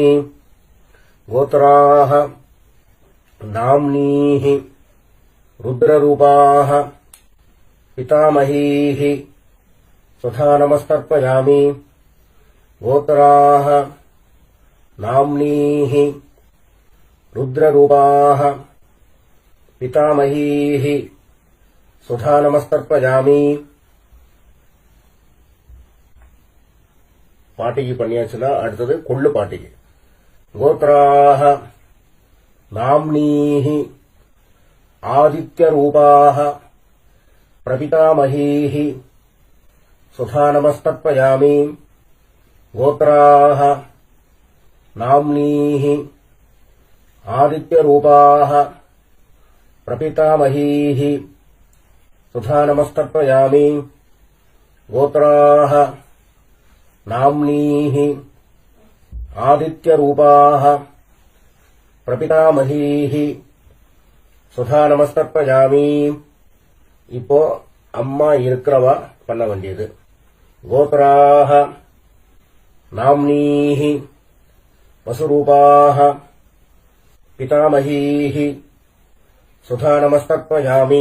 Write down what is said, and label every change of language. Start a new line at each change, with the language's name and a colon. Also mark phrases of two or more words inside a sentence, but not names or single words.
Sanskrit: गोत्राः नाम्नीः रुद्ररूपाः पितामहीः सुधा नमस्तर्पयामि. गोत्राः नाम्नीः रुद्ररूपाः पितामहीः सुधा नमस्तर्पयामि.
Tamil: பாட்டிக்கு பண்ணியாச்சுன்னா அடுத்தது கொள்ளு பாட்டிக்கு.
Sanskrit: गोत्राः नाम्नीः आदित्यरूपाः प्रपितामहीः सुधा नमस्तर्पयामि. गोत्राः नाम्नीः आदित्यरूपाः प्रपितामहीः सुधा नमस्तर्पयामि. गोत्राः नाम्नीः आदित्यरूपाः प्रपितामहीः सुधा नमस्तर्पयामि.
Tamil: இப்போ அம்மா இருக்கிறவா பண்ண வேண்டியது.
Sanskrit: गोत्राः नाम्नीः वसुरूपाः पितामहीः सुधा नमस्तर्पयामि.